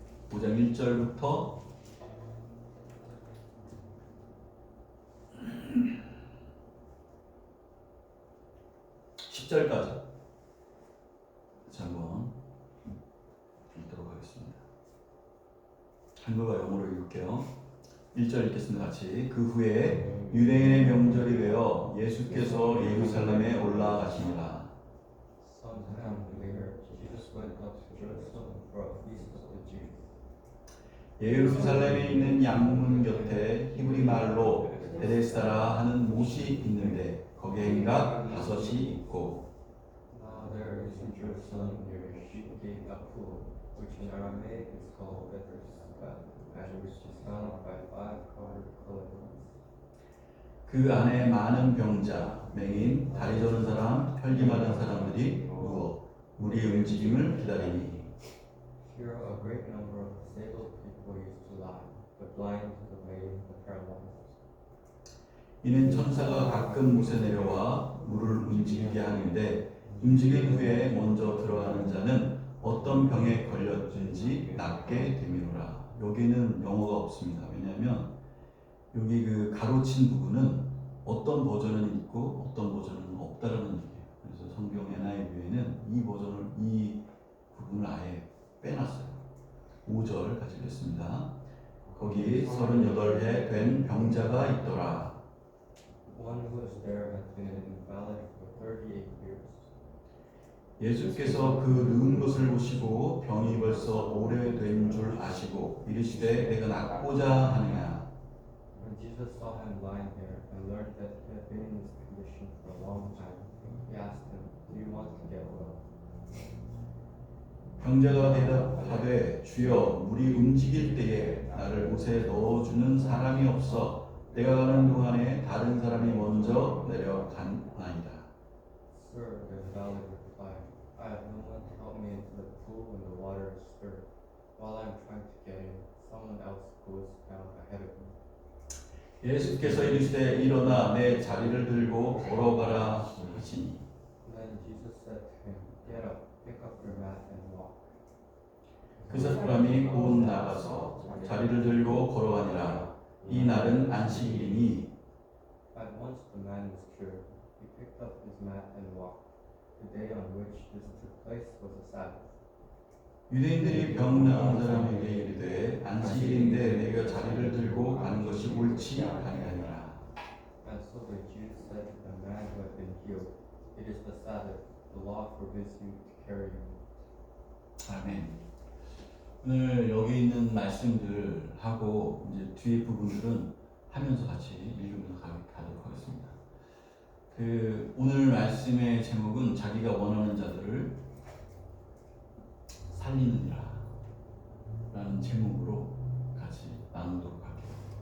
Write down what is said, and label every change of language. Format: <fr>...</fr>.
<ko>5장 1절부터 10절까지 한번 읽도록 하겠습니다. 한글과 영어로 읽을게요. 1절 읽겠습니다. 같이. 그 후에 유대인의 명절이 되어 예수께서 예루살렘에 올라가시니라.</ko> <en>Sometime later, Jesus went up to Jerusalem for a feast of the Jews.</en> <ko>예루살렘에 있는 양문 곁에 히브리 말로 베데스다라 하는 못이 있는데 거기에 각 5이 있고</ko> <en>Now there is in Jerusalem near the sheep gate a pool, which in Aramaic is called Bethesda, and which is surrounded by 5 covered colonnades.</en> <ko>그 안에 많은 병자, 맹인, 다리 저는 사람, 혈기 마른 사람들이 누워 우리의 움직임을 기다리니</ko> <en>Here a great number of disabled people used to lie, the blind, the lame, the paralyzed.</en> <ko>이는 천사가 가끔 못에 내려와 물을 움직이게 하는데 움직인 후에 먼저 들어가는 자는 어떤 병에 걸렸든지 낫게 되미노라. 여기는 영어가 없습니다. 왜냐하면 여기 그 가로친 부분은 어떤 버전은 있고 어떤 버전은 없다라는 얘기예요. 그래서 성경 NIV에는 이 부분을 아예 빼놨어요. 5절 같이 읽겠습니다. 거기 38해 된 병자가 있더라.</ko> <en>One who was there had been an invalid for 38 years.</en> <ko>예수께서 그 누운 것을 보시고 병이 벌써 오래된 줄 아시고 이르시되 내가 낫고자 하느냐.</ko> <en>When Jesus saw him lying there and learned that he had been in this condition for a long time, he asked him, "Do you want to get well?"</en> <ko>병자가 대답하되 주여 물이 움직일 때에 나를 못에 넣어주는 사람이 없어 내가 가는 동안에 다른 사람이 먼저 내려가나이다.</ko> <en>Sir, the invalid replied, "I have no one to help me into the pool when the water is stirred. While I am trying to get in, someone else goes down ahead of me."</en> <ko>예수께서 이르시되 일어나 내 자리를 들고 걸어가라 하시니</ko> <en>Then Jesus said to him, "Get up, pick up your mat and walk."</en> <ko>그 사람이 곧 나가서 자리를 들고 걸어가니라. 이 날은 안식일이니</ko> <en>At once the man was cured. He picked up his mat and walked. The day on which this took place was a Sabbath.</en> <ko>유대인들이 병 나은 사람에게 이르되 안식일인데 내가 자리를 들고 가는 것이 옳지 아니하니라.</ko> <en>And so the Jews said to the man who had been healed, "It is the Sabbath. The law forbids you to carry your mat."</en> <ko>아멘. 오늘 여기 있는 말씀들 하고 이제 뒤에 부분들은 하면서 같이 읽으면서 가도록 하겠습니다. 그 오늘 말씀의 제목은 자기가 원하는 자들을 살리느니라 라는 제목으로 같이 나누도록 할게요.</ko>